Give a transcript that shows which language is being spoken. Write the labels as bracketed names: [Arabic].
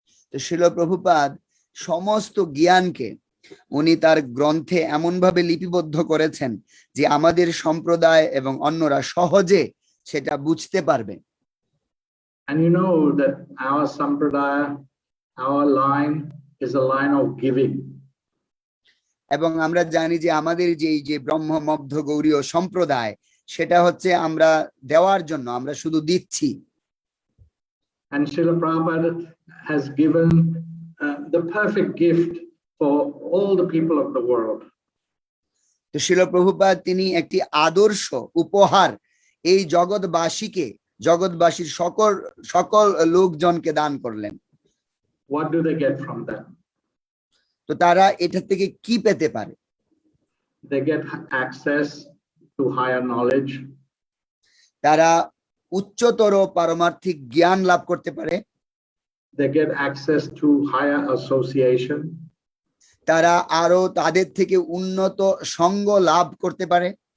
[Bangla] তো শিল প্রভুপাদ সমস্ত জ্ঞানকে উনি তার গ্রন্থে এমন ভাবে লিপিবদ্ধ করেছেন যে আমাদের সম্প্রদায় এবং অন্যরা সহজে সেটা বুঝতে পারবে। [English] And you know that our sampradaya, our line is a line of giving. [Bangla] এবং আমরা জানি যে আমাদের যে ব্রহ্ম মধ্য গৌড়ীয় সম্প্রদায়, সেটা হচ্ছে আমরা দেওয়ার জন্য, আমরা শুধু দিচ্ছি। [English] And Srila Prabhupada has given the perfect gift for all the people of the world. [Bangla] তো শিল প্রভুপাদ তিনি একটি আদর্শ উপহার এই জগৎবাসীর সকল লোকজনকে দান করলেন। [English] What do they get from that? [Bangla] তো তারা এটা থেকে কি পেতে পারে? [English] They get access to higher knowledge. [Bangla] তারা উচ্চতর পারমার্থিক জ্ঞান লাভ করতে পারে। [English] They get access to higher association. [Bangla] তারা আরো তাদের থেকে উন্নত সঙ্গ লাভ করতে পারে।